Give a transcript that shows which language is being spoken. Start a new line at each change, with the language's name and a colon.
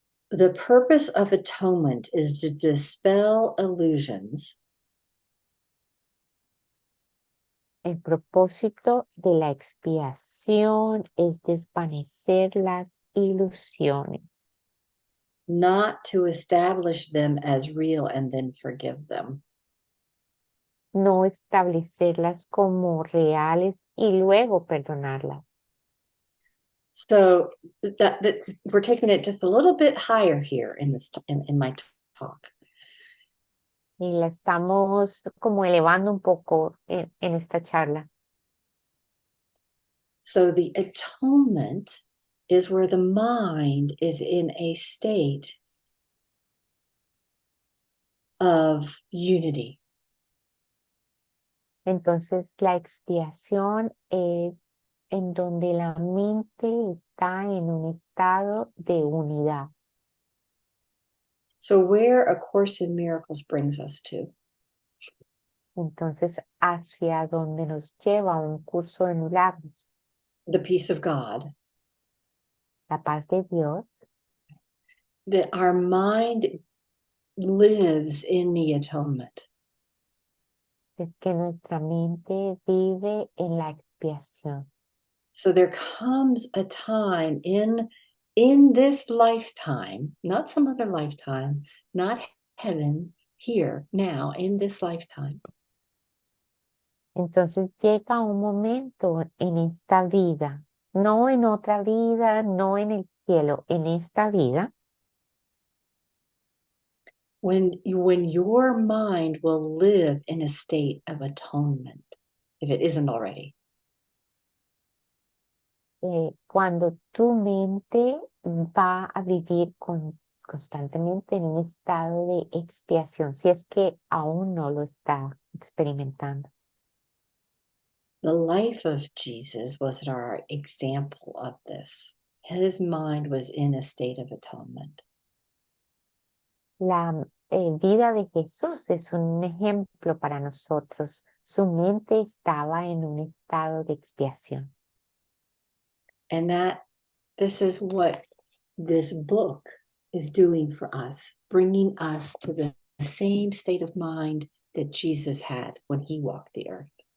English: The purpose of atonement is to dispel illusions.
Spanish: El propósito de la expiación es desvanecer las ilusiones,
English: Not to establish them as real and then forgive them.
Spanish: no establecerlas como reales y luego perdonarlas.
English: So that we're taking it just a little bit higher here in this in my talk.
Spanish: Y la estamos como elevando un poco en esta charla.
English: So the atonement is where the mind is in a state of unity.
Spanish: Entonces la expiación es en donde la mente está en un estado de unidad.
English: So where A Course in Miracles brings us to
Spanish: Entonces, hacia donde nos lleva un curso de milagros,
English: the peace of God,
Spanish: la paz de Dios,
English: that our mind lives in the atonement.
Spanish: es que nuestra mente vive en la expiación.
English: So there comes a time in this lifetime, not some other lifetime, not heaven, here, now, in this lifetime,
Spanish: Entonces llega un momento en esta vida, no en otra vida, no en el cielo, en esta vida,
English: when your mind will live in a state of atonement, if it isn't already.
Spanish: cuando tu mente va a vivir constantemente en un estado de expiación, si es que aún no lo está experimentando.
English: The life of Jesus was our example of this. His mind was in a state of atonement.
Spanish: La vida de Jesús es un ejemplo para nosotros. Su mente estaba en un estado de expiación.
English: And this is what this book is doing for us, bringing us to the same state of mind that Jesus had when he walked the earth.